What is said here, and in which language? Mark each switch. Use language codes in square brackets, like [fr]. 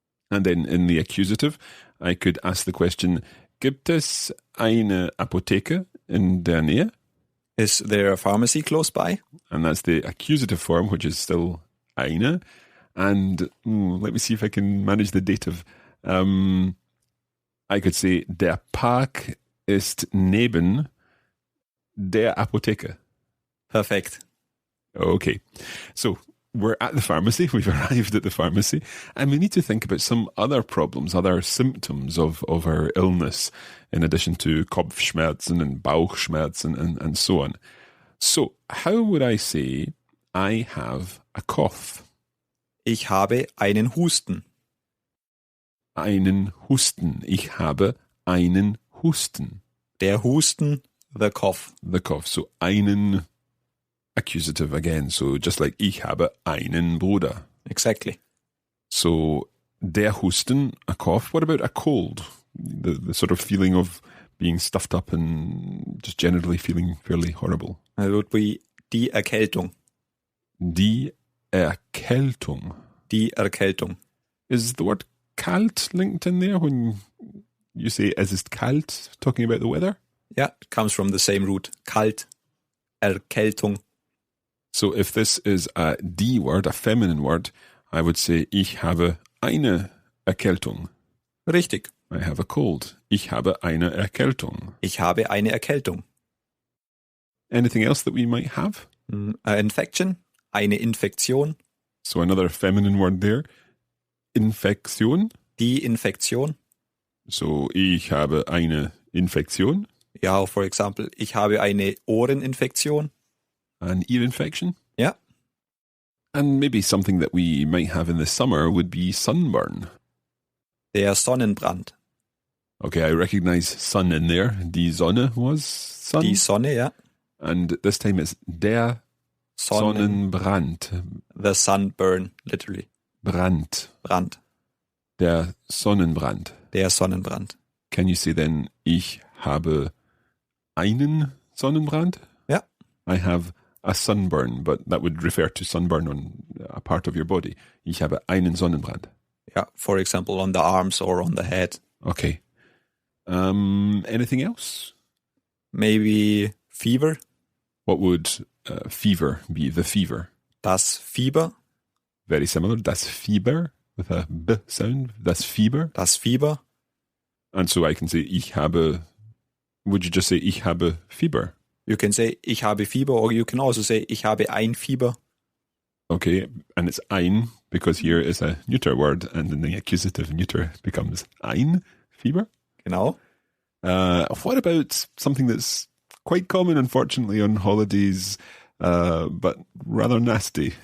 [en] And then in the accusative, I could ask the question, [de] gibt es eine Apotheke in der Nähe? [en] Is there a pharmacy close by? And that's the accusative form, which is still eine. And let me see if I can manage the dative. I could say, [de] der Park ist neben der Apotheke. Perfekt. [en] Okay. So we're at the pharmacy. We've arrived at the pharmacy. And we need to think about some other problems, other symptoms of our illness, in addition to Kopfschmerzen and Bauchschmerzen and so on. So how would I say, I have a cough? [de] Ich habe einen Husten. Einen Husten. Ich habe einen Husten. Der Husten, [en] the cough. The cough. So einen accusative again. So just like [de] ich habe einen Bruder. [en] Exactly. So der Husten, a cough. What about a cold? The sort of feeling of being stuffed up and just generally feeling fairly horrible. It would be die Erkältung. [de] Die Erkältung. Die Erkältung. [en] Is the word kalt linked in there when you say [de] es ist kalt, [en] talking about the weather? Yeah, it comes from the same root. [de] Kalt, Erkältung. [en] So if this is a die word, a feminine word, I would say [de] ich habe eine Erkältung. Richtig. [en] I have a cold. [de] Ich habe eine Erkältung. Ich habe eine Erkältung. [en] Anything else that we might have? [de] Infection, eine Infektion. [en] So another feminine word there. [de] Infektion. Die Infektion. So ich habe eine Infektion. Ja, [en] for example, [de] ich habe eine Ohreninfektion. [en] An ear infection. [de] Ja. [en] And maybe something that we might have in the summer would be sunburn. [de] Der Sonnenbrand. [en] Okay, I recognize sun in there. Die Sonne was sun. [de] Die Sonne, ja. [en] And this time it's der Sonnenbrand. The sunburn, literally. [de] Brand. Brand. Der Sonnenbrand. Der Sonnenbrand. [en] Can you say then, [de] ich habe einen Sonnenbrand? Ja. [en] I have a sunburn, but that would refer to sunburn on a part of your body. [de] Ich habe einen Sonnenbrand. [en] Yeah, for example, on the arms or on the head. Okay. Anything else? Maybe fever. What would fever be? The fever. [de] Das Fieber. [en] Very similar. Das Fieber with a B sound. Das Fieber. [de] Das Fieber. [en] And so I can say, ich habe, would you just say, [de] ich habe Fieber? [en] You can say, [de] ich habe Fieber, [en] or you can also say, [de] ich habe ein Fieber. [en] Okay, and it's ein, because here is a neuter word, and then the accusative neuter becomes ein, Fieber. [de] Genau. [en] What about something that's quite common, unfortunately, on holidays, but rather nasty?